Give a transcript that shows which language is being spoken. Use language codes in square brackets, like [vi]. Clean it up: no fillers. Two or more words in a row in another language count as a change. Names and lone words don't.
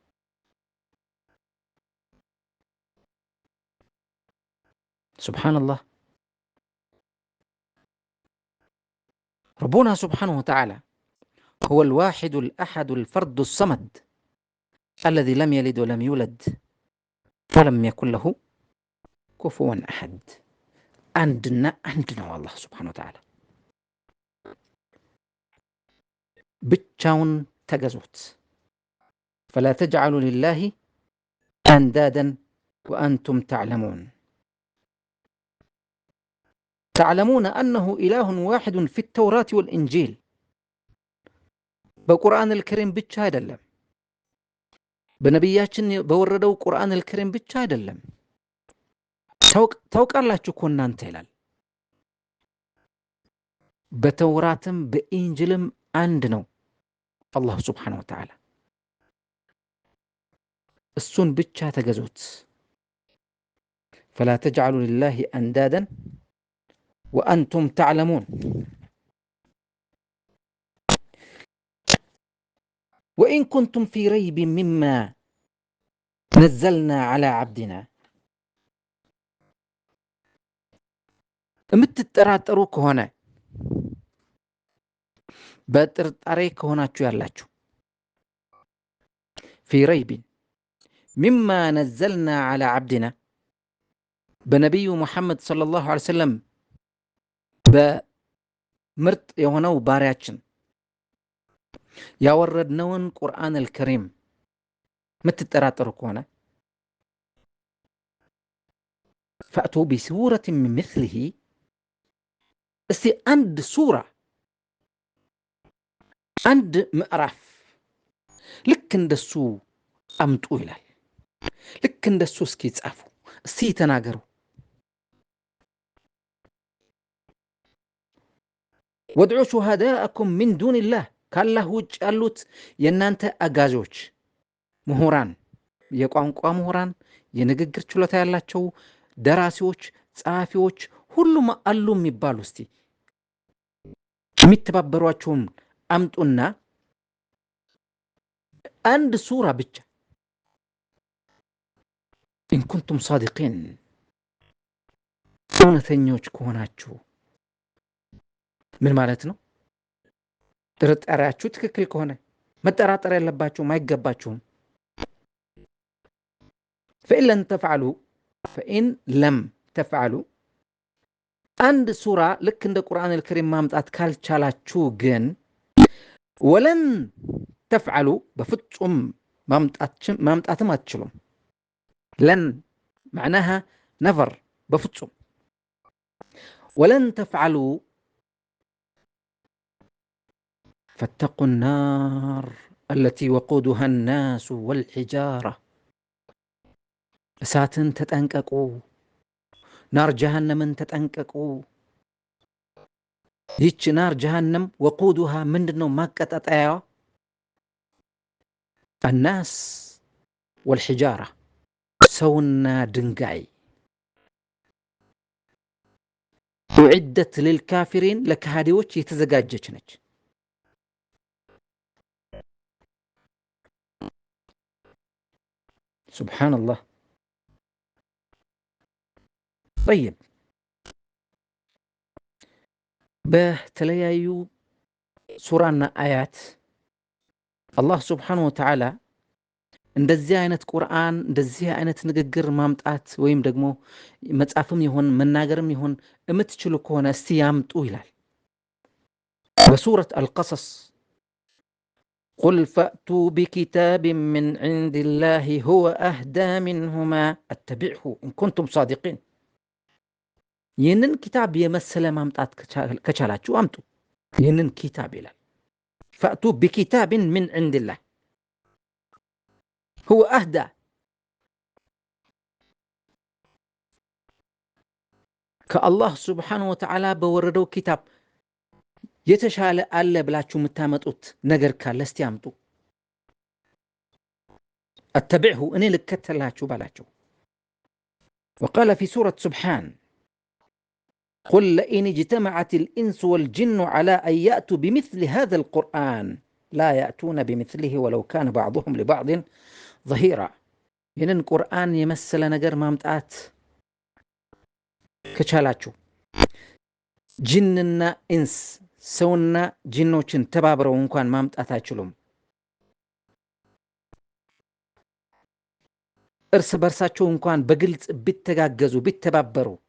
[ar] سبحان الله ربنا سبحانه وتعالى هو الواحد الأحد الفرد الصمد الذي لم يلد ولم يولد ولم يكن له كفوا أحد عندنا والله سبحانه وتعالى [am] ብቻውን ተገዙት [ar] فلا تجعلوا لله أندادا وأنتم تعلمون أنه إله واحد في التوراة والإنجيل [am] በቁርአን [ar] الكريم [am] ብቻ አይደለም በነቢያችን በወረደው ቁርአን الكريم ብቻ አይደለም ታውቃላችሁ እኮ እናንተ ይላል በተውራትም በኢንጂልም አንድ ነው አላህ [ar] سبحانه وتعالى [am] እሱን ብቻ ተገዙት [ar] فلا تجعلوا لله أندادا وأنتم تعلمون وإن كنتم في ريب مما نزلنا على عبدنا [am] የምትጠራጠሩ ከሆነ በጥርጣሬ ከሆናችሁ ያላችሁ [ar] في ريب مما نزلنا على عبدنا [am] በነብዩ ሙሐመድ [ar] صلى الله عليه وسلم [am] በምርጥ የሆነው ባሪያችን ያወረድነውን ቁርአን الكريم የምትጠራጠሩ ከሆነ [ar] فأتوا بسورة من مثله [am] እስቲ አንድ ሱራ አንድ ምዕራፍ ልክ እንደሱ አምጡ ይላል ልክ እንደሱ እስኪ ጻፉ እስቲ ተናገሩ [ar] وادعوا شهداءكم من دون الله [am] ካላህ ውጭ ያሉት የናንተ አጋዦች ምሁራን የቋንቋ ምሁራን የንግግር ችሎታ ያላቸው ደራሲዎች ጸሐፊዎች ሁሉም አሉ የሚባሉ እስቲ የሚተባበሯቸውም አምጡና አንድ ሱራ ብቻ [ar] إن كنتم صادقين [am] እውነተኞች ከሆናችሁ ምን ማለት ነው ጥርጣሬያችሁ ትክክል ከሆነ መጠራጠር ያለባችሁ ማይገባችሁም [ar] فإن لم تفعلوا [am] አንድ ሱራ ልክ እንደ ቁርአን الكريم ማምጣት ካልቻላችሁ ግን [ar] ولن تفعلوا [am] በፍጹም ማምጣትም አትችሉም [ar] لن معناها [am] ነቨር በፍጹም [ar] ولن تفعلوا فاتقوا النار التي وقودها الناس والحجارة [am] እሳትን ተጠንቀቁ ናር ጀሃነምን ተጠንቀቁ ይህች [ar] نار جهنم [am] ወቁዱሃ ምንድነው ማቀጣጠያዋ [ar] الناس والحجارة [am] ሰውና ድንጋይ [ar] أعدت للكافرين [am] ለካህዲዎች የተዘጋጀች ነች [ar] سبحان الله طيب [am] በተለያዩ ሱራና አያት አላህ [ar] سبحانه وتعالى [am] እንደዚህ አይነት ቁርአን እንደዚህ አይነት ንግግር ማምጣት ወይም ደግሞ መጻፍም ይሁን መናገርም ይሁን እምትችሉ ከሆነ እስቲ ያምጡ ይላል በሱረት አልቀሰስ [ar] قل فأتوا بكتاب من عند الله هو أهدى منهما اتبعه إن كنتم صادقين [am] ይህንን ኪታብ የመሰለ ማምጣት ከቻላችሁ አምጡ ይህንን ኪታብ ይላል [ar] فأتوا بكتاب من عند الله هو أهدى كالله سبحانه وتعالى بوردو كتاب [am] የተሻለ አለ ብላችሁ የምታመጡት ነገር ካለ እስቲ አምጡ [ar] اتبعه [am] እኔ ልከተላችሁ ባላችሁ [ar] وقال في سورة سبحان قل لئن اجتمعت الإنس والجن على أن يأتوا بمثل هذا القرآن لا يأتون بمثله ولو كان بعضهم لبعض ظهيرا [am] ይህንን ቁርአን የመሰለ ነገር ማምጣት ከቻላችሁ ጅንና ኢንስ ሰውና ጅኖችን ተባብረው እንኳን ማምጣት አይችሉም እርስ በርሳቸው እንኳን በግልጽ ቢተጋገዙ ቢተባበሩ